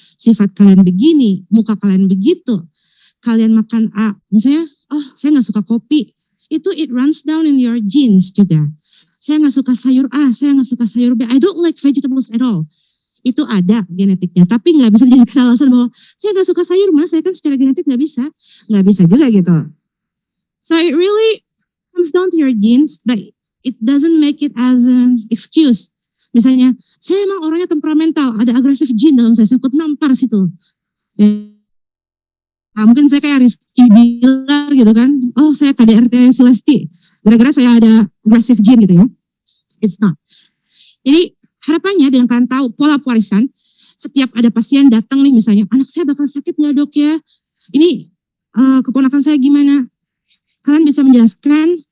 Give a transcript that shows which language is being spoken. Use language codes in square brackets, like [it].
[id] Sifat kalian begini, muka kalian begitu, kalian makan A, misalnya, saya nggak suka kopi, itu [en] it runs down in your genes [id] juga. Saya nggak suka sayur A, saya nggak suka sayur B, [en] I don't like vegetables at all. [id] Itu ada genetiknya, tapi nggak bisa dijadikan alasan bahwa saya nggak suka sayur mas, saya kan secara genetik nggak bisa juga gitu. [en] So it really comes down to your genes, but it doesn't make it as an excuse. [id] Misalnya, saya emang orangnya temperamental, ada agresif gene dalam saya ikut nampar situ. Mungkin saya kayak Rizky Bilar gitu kan, saya KDRT Celesti, gara-gara saya ada agresif gene gitu ya. [en] It's not. [id] Jadi harapannya dengan kalian tahu pola pewarisan, setiap ada pasien datang nih misalnya, anak saya bakal sakit nggak dok ya? Ini keponakan saya gimana? Kalian bisa menjelaskan